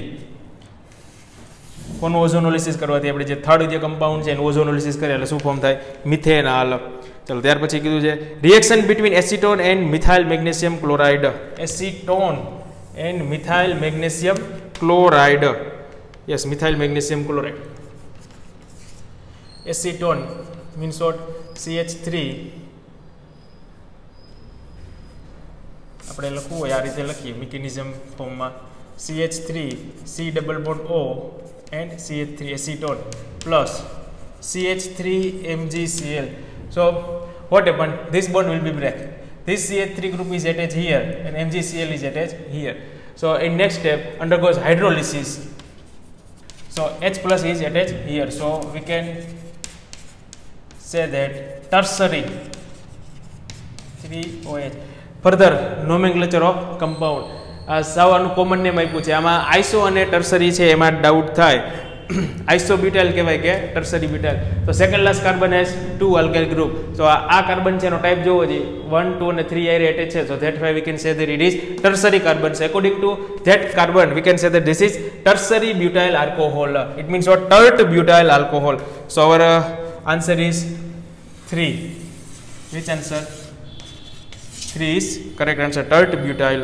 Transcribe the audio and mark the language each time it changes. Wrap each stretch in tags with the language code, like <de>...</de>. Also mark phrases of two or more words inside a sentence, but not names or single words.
<gu>કોનું ઓઝોનોલિસિસ કરવાથી આપણે જે થર્ડ જે કમ્પાઉન્ડ છે એનું ઓઝોનોલિસિસ કરીએ એટલે શું ફોર્મ થાય? મિથેનાલ. ચલો ત્યાર પછી કીધું છે</gu> <en>reaction between acetone and methyl magnesium chloride. acetone and methyl magnesium chloride. Yes, methyl magnesium chloride. Acetone means what? CH3.</en> <gu>આપણે લખવું હોય આ રીતે લખીએ મિકેનિઝમ ફોર્મમાં.</gu> <en>CH3 C double bond O and CH3 acetone plus CH3 MgCl. So what happened? This bond will be break. This CH3 group is attached here and MgCl is attached here. So in next step undergoes hydrolysis. So H plus is attached here. So we can say that tertiary 3OH. further nomenclature of compound.</en> <gu>સાવ આનું</gu> <en>common name</en> <gu>આપ્યું છે. આમાં આઈસો અને ટર્સરી છે એમાં ડાઉટ થાય.</gu> <en>iso butyl</en> <gu>કહેવાય કે</gu> <en>tertiary butyl. તો second last carbon has 2 alkyl group.</en> <gu>તો આ કાર્બન છે એનો ટાઈપ જોવો છે 1, 2 અને 3 એરે અટેચ છે.</gu> <en>So that why we can say that it is tertiary carbon. So according to that carbon we can say that this is tertiary butyl alcohol. It means what? Tert butyl alcohol. So our answer is 3. Which answer? 3 is correct answer. Tert butyl.</en>